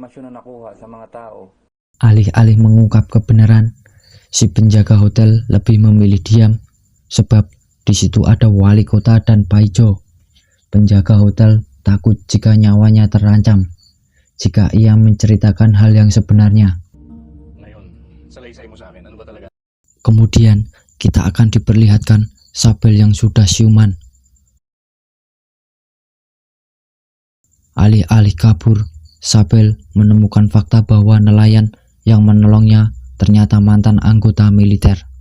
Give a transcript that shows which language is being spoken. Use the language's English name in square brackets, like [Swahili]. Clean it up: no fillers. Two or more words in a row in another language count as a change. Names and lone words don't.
[Indonesian] Alih-alih mengungkap kebenaran, si penjaga hotel lebih memilih diam, sebab di situ ada wali kota dan Paijo. Penjaga hotel takut jika nyawanya terancam jika ia menceritakan hal yang sebenarnya. [Filipino] Ngayon, salaysay mo sa akin. Ano ba talaga? [Indonesian] Kemudian kita akan diperlihatkan Sabel yang sudah siuman. Alih-alih kabur, Sabel menemukan fakta bahwa nelayan yang menolongnya ternyata mantan anggota militer.